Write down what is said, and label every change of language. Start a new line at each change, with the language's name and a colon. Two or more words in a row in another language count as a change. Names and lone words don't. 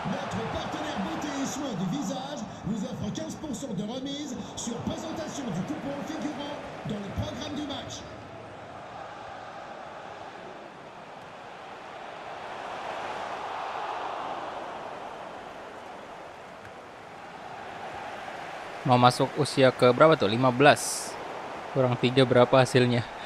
French: Notre partenaire beauté et soins du visage vous offre 15% de remise sur présentation du coupon figurant dans le programme du match.
Indonesian: Mau masuk usia ke berapa tuh? 15. Kurang 3 berapa hasilnya?